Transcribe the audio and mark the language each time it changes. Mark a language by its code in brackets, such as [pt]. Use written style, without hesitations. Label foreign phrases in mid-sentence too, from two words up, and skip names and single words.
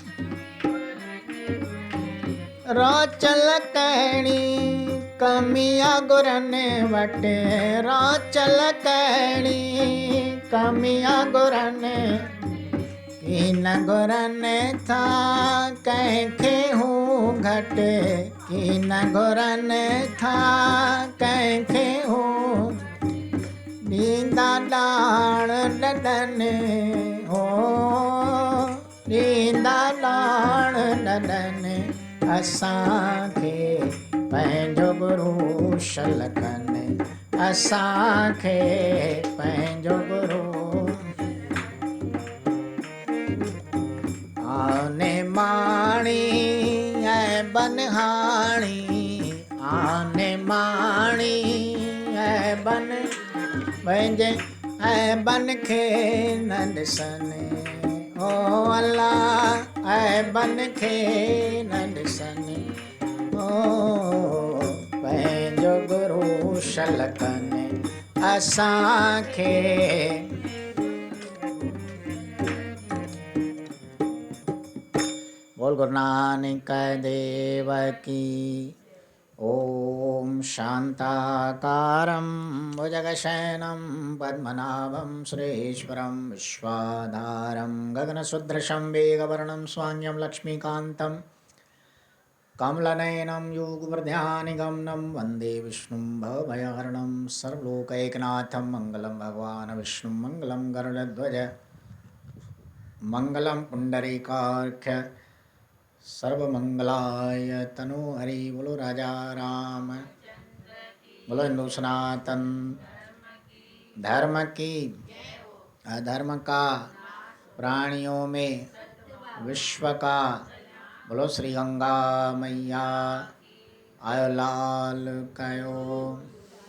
[sd] रोचल कहिड़ी कमी आहे गुरनि वटि रोचल कहिड़ी कमी आहे गुरनि की न गुरनि था कंहिंखे हूं घटि की न गुरनि था कंहिंखे हूं ॾींदा ॾाण ॾॾनि हो ॾींदा ॾाण ॾॾनि असांखे पंहिंजो गुरु शलकनि असांखे पंहिंजो गुरु आने माणी ऐं बनहाणी आने माणी ऐं बन पंहिंजे ऐं बन खे न ॾिसनि ओ अल्लाह ऐं बन खे न ॾिसनि ओ पंहिंजो गुरु शलकनि असांखे [hi] बोल गुरु नानक देव की [sa] ओम शांताकारं भुजगशयनं पद्मनाभं सुरेश्वरं विश्वाधारं गगनसदृशं मेघवर्णं स्वान्यं लक्ष्मीकान्तं कमलनयनं योगवृद्ध्यानिगमनं वन्दे विष्णुं भवभयहरणं सर्वलोकैकनाथं मङ्गलं भगवान् विष्णुं मङ्गलं गरुडध्वज मङ्गलं पुण्डरीकाक्ष सर्वमंगलाय [hi] तनु हरि बोलो राजा राम बोलो हिंदू सनातन धर्म की अधर्म का प्राणियों में विश्व का बोलो श्री गंगा मैया [sd] आयो लाल कयो।